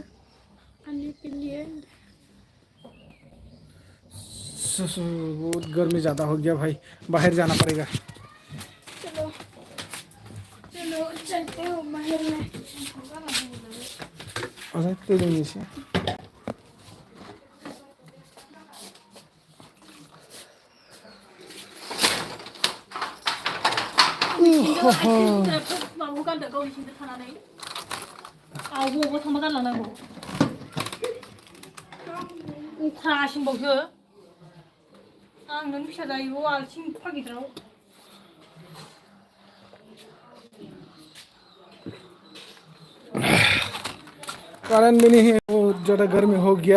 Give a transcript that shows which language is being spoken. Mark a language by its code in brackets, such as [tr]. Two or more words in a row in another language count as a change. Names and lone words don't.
[hi] आने के लिए बहुत गर्मी ज़्यादा हो गया भाई, बाहर जाना पड़ेगा। चलो चलो चलते हो बाहर में। अच्छा तेरे नीचे [brx] माबा गानदो गावनि सिंदो थानानै आवबो थांबा गानलांनांगौ अख्रासिनबावसो आं नों फिसा जायो आलसिं फागिद्राव [hi] करंट भी नहीं है, बहुत ज़्यादा गर्मी हो गया।